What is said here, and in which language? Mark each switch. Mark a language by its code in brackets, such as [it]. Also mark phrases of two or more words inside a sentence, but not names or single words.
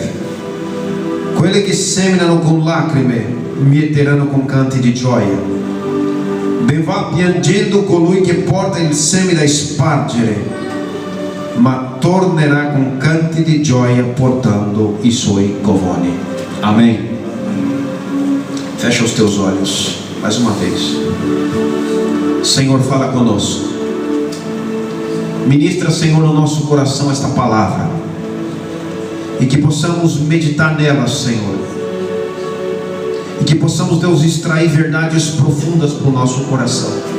[it] Quelli che seminano con lacrime mieteranno con canti di gioia. Ben va piangendo colui che porta il seme da spargere, ma tornerà con canti di gioia portando i suoi covoni. [pt] Amém. Fecha os teus olhos mais uma vez. Senhor, fala conosco. Ministra, Senhor, no nosso coração esta palavra, e que possamos meditar nela, Senhor, e que possamos, Deus, extrair verdades profundas para o nosso coração.